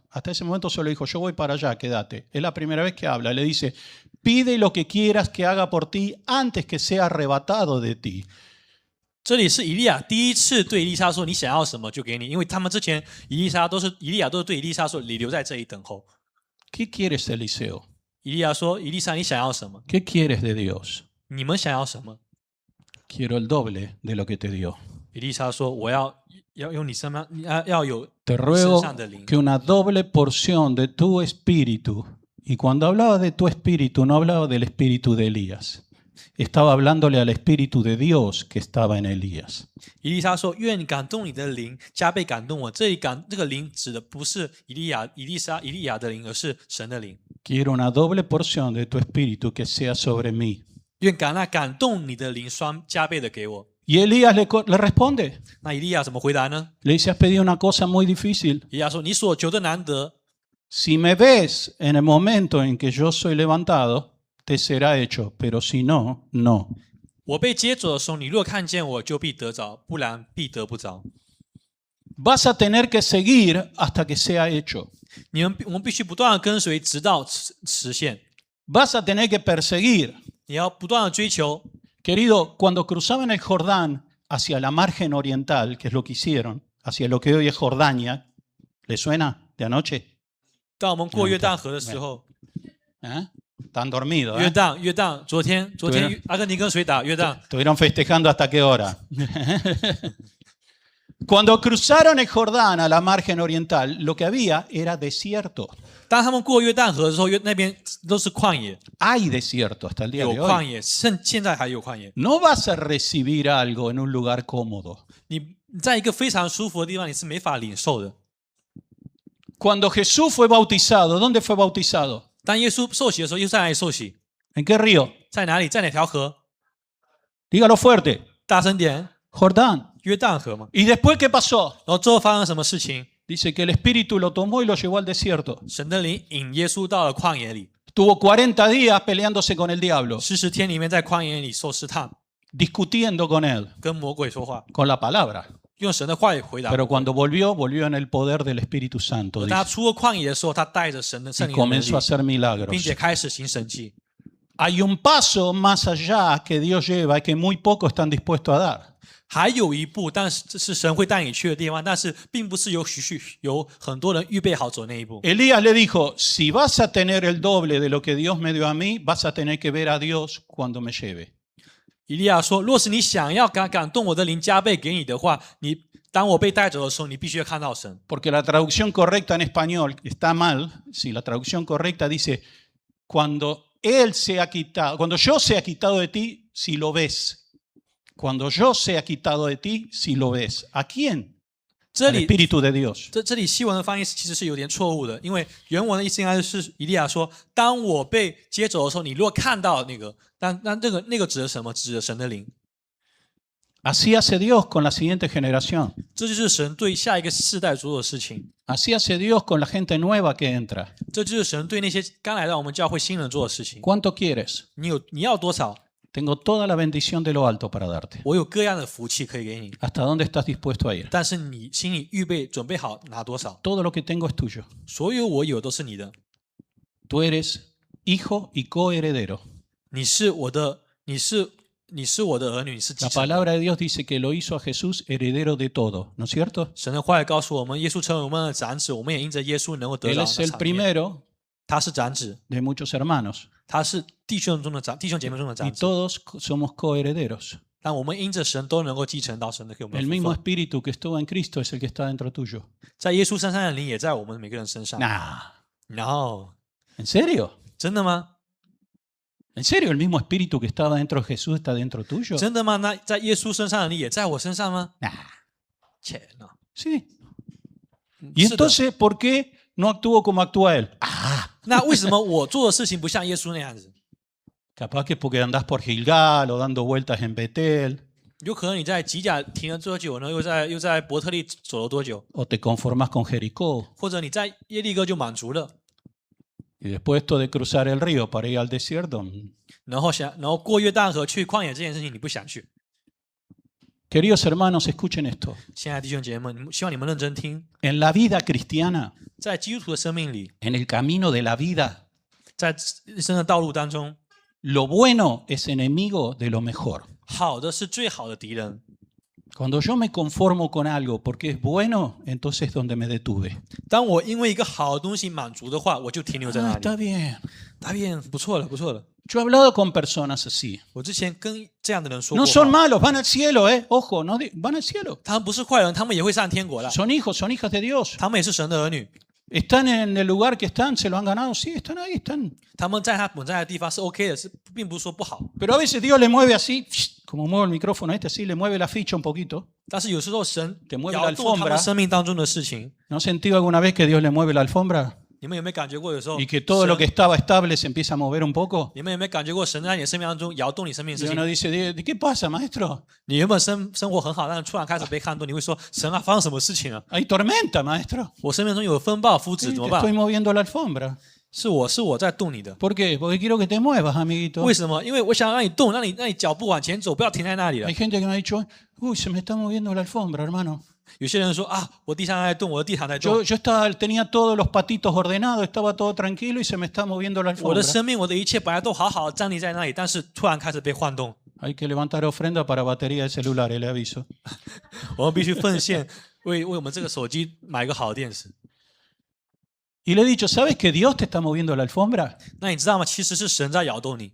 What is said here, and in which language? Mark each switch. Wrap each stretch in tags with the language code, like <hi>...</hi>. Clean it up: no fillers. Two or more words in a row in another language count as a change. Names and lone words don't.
<es>Hasta ese momento solo dijo, yo voy para allá, quédate. Es la primera vez que habla. Le dice, pide lo que quieras que haga por ti antes que sea arrebatado de ti.</es> <zh>这里是以利亚第一次对以利沙说：“你想要什么就给你。” 因为他们之前以利亚都是对以利沙说：“你留在这里等候。</zh> <es>¿Qué quieres, Eliseo? ”</es> <zh>以利亚说：“以利沙，你想要什么？</zh> <es>¿Qué quieres de Dios?</es> <zh>你们想要什么？”</zh> <es>Quiero el doble de lo que te dio.</es> <zh>以利沙说：“我要用你身上要有</zh> <es>Te ruego</es> <zh>身上的灵。</zh> <es>que una doble porción de tu espíritu, y cuando hablaba de tu espíritu, no hablaba del espíritu de Elías. Estaba hablándole al espíritu de Dios que estaba en Elías.</es> <zh>以利沙说：“愿感动你的灵加倍感动我。” 这个灵指的不是以利亚的灵，而是神的灵。</zh> <es>Quiero una doble porción de tu espíritu que sea sobre mí.</es> <zh>愿那感动你的灵加倍的给我。</zh> <es>Y Elías le responde.</es> <zh>那以利亚怎么回答呢？</zh> <es>Le dice, has pedido una cosa muy difícil.</es> <zh>以利亚说：“你所求的难得。</zh> <es>Si me ves en el momento en que yo soy levantado, te será hecho, pero si no, no.</es> <zh>我被接走的时候，你若看见我，就必得着；不然，必得不着。</zh> <es>Vas a tener que seguir hasta que sea hecho.</es> <zh>我们必须不断的跟随，直到实现。</zh> <es>Vas a tener que perseguir.</es> <zh>你要不断的追求。</zh> <es>Querido, cuando cruzaban el Jordán hacia la margen oriental, que es lo que hicieron, hacia lo que hoy es Jordania, ¿le suena de anoche?</es> <zh>当我们过约旦河的时候，</zh> <es>¿Eh? Están dormidos.</es> <zh>约</zh> <es>¿eh?</es> <zh>旦，昨天阿根廷跟谁打？约旦。</zh> <es>Estuvieron festejando hasta qué hora. Cuando cruzaron el Jordán a la margen oriental, lo que había era desierto.</es> <zh>当他们过约旦河的时候，那边都是旷野，</zh> <es>Hay desierto hasta el día</es> <zh>有</zh> <es>de</es> <zh>旷</zh> <es>hoy.</es> <zh>野，现在还有旷野。</zh> <es>No vas a recibir algo en un lugar cómodo.</es> <zh>你你在一个非常舒服的地方，你是没法领受的。</zh> <es>Cuando Jesús fue bautizado, ¿dónde fue bautizado?</es> <zh>当耶稣受洗的时候，耶稣在哪里受洗？</zh> <es>¿En qué río?</es> <zh>在哪里？在哪条河？</zh> <es>Dígalo fuerte.</es> <zh>大声点，</zh> <es>Jordán.</es> <zh>约旦河嘛。</zh> <es>¿Y después qué pasó?</es> <zh>然后最后发生了什么事情？</zh> <es>Dice que el Espíritu lo tomó y lo llevó al desierto.</es> <zh>神的灵引耶稣到了旷野里，</zh> <es>Estuvo 40 días peleándose con el diablo,</es> <zh>40 天里面在旷野里受试探，</zh> <es>discutiendo con él,</es> <zh>跟魔鬼说话，</zh> <es>con la palabra.</es> <zh>用神的话语回答。</zh> <es>Pero cuando volvió, volvió en el poder del Espíritu Santo.</es> <zh>当他</zh> <es>Dice,</es> <zh>出了旷野的时候，他带着神的圣</zh> <es>y</es> <zh>灵的能</zh> <es>comenzó a</es> <zh>力，</zh> <es>hacer</es> <zh>并</zh> <es>milagros.</es> <zh>且开始行神迹。</zh> <es>Hay un paso más allá que Dios lleva y que muy pocos están dispuestos a dar.</es> <zh>还有一步，但是这是神会带你去的地方，但是并不是有很多人预备好走那一步。</zh> <es>Elías le dijo, si vas a tener el doble de lo que Dios me dio a mí, vas a tener que ver a Dios cuando me lleve.</es> <zh>以利亚说：“若是你想要感动我的灵加倍给你的话，当我被带走的时候，你必须要看到神。</zh> <es>Porque la traducción correcta en español está mal. Si la traducción correcta dice, cuando Él se ha quitado, cuando yo sea quitado de ti, si lo ves. Cuando yo sea quitado de ti, si lo ves. ¿A quién?</es> <zh>这</zh> <es>Al</es> <zh>里</zh> <es>Espíritu de Dios.</es> <zh>这里西文的翻译其实是有点错误的，因为原文的意思应该是以利亚说：当我被接走的时候，你如果看到那个，那个指的什么？指的神的灵。</zh> <es>Así hace Dios con la siguiente generación.</es> <zh>这就是神对下一个世代所有的事情，</zh> <es>Así hace Dios con la gente nueva que entra.</es> <zh>这就是神对那些刚来到我们教会新人做的事情。</zh> <es>¿Cuánto quieres?</es> <zh>你要多少？</zh> <es>Tengo toda la bendición de lo alto para darte.</es> <zh>我有各样的福气可以给你，</zh> <es>¿Hasta dónde estás dispuesto a ir?</es> <zh>但是你心里准备好拿多少？</zh> <es>Todo lo que tengo es tuyo.</es> <zh>所有我有都是你的，</zh> <es>Tú eres hijo y coheredero.</es> <zh>你是我的儿女，你是继</zh> <es>La</es> <zh>承人。</zh> <es>palabra de Dios dice que lo hizo a Jesús heredero de todo, ¿no es cierto?</es> <zh>神的话语告诉我们，耶稣成为我们的长子，我们也因着耶稣能够得</zh> <es>Él</es> <zh>到</zh> <es>es</es> <zh>那</zh> <es>el</es> <zh>场面。</zh> <es>primero</es> <zh>他是长子，</zh> <es>de muchos hermanos</es> <zh>他是弟兄姐妹中的</zh> <es>y</es> <zh>长子，</zh> <es>todos somos coherederos.</es> <zh>但我们因着神都能够继承到神的给我们</zh> <es>El</es> <zh>的福</zh> <es>mismo</es> <zh>分。</zh> <es>espíritu que estuvo en Cristo es el que está dentro tuyo.</es> <zh>在耶稣身上的灵也在我们每个人身上。</zh> <es>Nah,</es> <zh>然后，</zh> <es>¿en serio?</es> <zh>真的吗？</zh> <es>¿En serio el mismo espíritu que estaba dentro de Jesús está dentro tuyo?</es> <zh>真的吗？那在耶稣身上的灵也在我身上吗？</zh> <es>Nah,</es> <zh>切呐！</zh> <es>sí. ¿Y</es> <zh>是的。</zh> <es>entonces por qué no actuó como actúa él? Ah,</es> <zh>那为什么我做的事情不像耶稣那样子？</zh> <es>capaz que porque andás por Gilgal o dando vueltas en Betel</es> <zh>有可能你在吉甲停了多久呢？又在伯特利走了多久？</zh> <es>o te conformás con Jericó.</es> <zh>或者你在耶利哥就满足了，</zh> <es>Y después esto de cruzar el río para ir al desierto.</es> <zh>然后过约旦河去旷野这件事情你不想去。</zh> <es>Queridos hermanos, escuchen esto.</es> <zh>亲爱的弟兄姐妹们，希望你们认真听，</zh> <es>En la vida cristiana,</es> <zh>在基督徒的生命里，</zh> <es>en el camino de la vida,</es> <zh>在人生的道路当中，</zh> <es>lo bueno es enemigo de lo mejor.</es> <zh>好的是最好的敌人。</zh> <es>Cuando yo me conformo con algo porque es bueno, entonces es donde me detuve.</es> <zh>当我因为一个好的东西满足的话，我就停留在</zh> <es>Ah,</es> <zh>那</zh> <es>está</es> <zh>里。</zh> <es>bien.</es> <zh>大便不错了，不错了。</zh> <es>Yo he hablado con personas así.</es> <zh>我之前跟这样的人说</zh> <es>No</es> <zh>过</zh> <es>son</es> <zh>话，</zh> <es>malos, van al cielo, ¿eh? Ojo, no van al cielo.</es> <zh>他们不是坏人，他们也会上天国的，</zh> <es>Son hijos, son hijas de Dios.</es> <zh>他们也是神的儿女。</zh> <es>¿Están en el lugar que están? ¿Se lo han ganado? Sí, están ahí, están.</es> <zh>他们在他本在的地方是 OK 的，并不是说不好。</zh> <es>Pero a veces Dios le mueve así, como mueve el micrófono este, así, le mueve la ficha un poquito.</es> <zh>但是有时候神</zh> <es>Te mueve</es> <zh>摇</zh> <es>la</es> <zh>动他</zh> <es>alfombra</es> <zh>们生命当中的事情，</zh> <es>¿No has sentido alguna vez que Dios le mueve la alfombra?</es> <zh>你们有没有感觉过？有时候</zh> <es>Y que todo lo que</es> <zh>神</zh> <es>estaba estable se empieza a mover un poco.</es> <zh>你们有没有感觉过神在你的生命当中摇动你生命的</zh> <es>Y</es> <zh>事</zh> <es>uno</es> <zh>情？</zh> <es>dice, ¿de qué pasa, maestro?</es> <zh>你原本生活很好，但是突然开始被撼动，你会说神啊，发生什么事情啊？</zh> <es>Hay tormenta, maestro.</es> <zh>我生命中有风暴、夫</zh> <es>Sí,</es> <zh>子，怎么</zh> <es>te</es> <zh>办</zh> <es>estoy？moviendo la alfombra.</es> <zh>是我在动你的。</zh> <es>¿Por qué? Porque quiero que te muevas, amiguito.</es> <zh>为什么？因为我想让你动，让你脚步往前走，不要停在那里了</zh> <es>Hay。gente que me ha dicho, uy, se me está moviendo la alfombra, hermano.</es> <zh>有些人说啊，我地上在动，我的地毯在动，</zh> <es>Yo tenía todos los patitos ordenados, estaba todo tranquilo y se me está moviendo la</es> <zh>我的</zh> <es>alfombra.</es> <zh>生命，我的一切本来都好好站立在那里，但是突然开始被晃动。</zh> <es>Hay que levantar ofrenda para batería de celular, le aviso.</es> <zh>我们必须奉献，为我们这个手机买一个好的电池。</zh> <es>Y le he dicho, ¿sabes que Dios te está moviendo la alfombra?</es> <zh>那你知道吗？其实是神在摇动你。</zh>